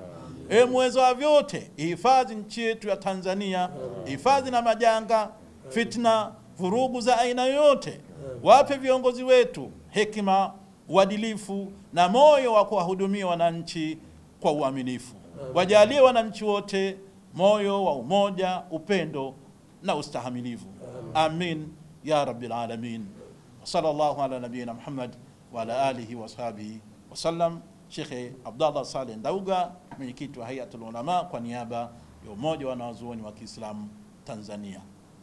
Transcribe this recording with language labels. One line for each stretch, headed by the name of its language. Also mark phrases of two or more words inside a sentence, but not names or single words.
Swahili: Ewe muweza wa vyote, ihifadhi nchi yetu ya Tanzania, hifadhi na majanga, fitna, vurugu za aina yoyote. Wape viongozi wetu hekima, uadilifu na moyo wa kuwahudumia wananchi kwa uaminifu. Wajalie wananchi wote moyo wa umoja, upendo na ustahimilivu.
Arabic: آمين يا رب العالمين. صلى الله على نبينا محمد وعلى آله وصحبه وسلم.
Swahili: Sheikh Abdallah Saleh Ndauga, mwenyekiti wa Hayatul Ulama, kwa niaba ya umoja wa wanazuoni wa Kiislamu Tanzania.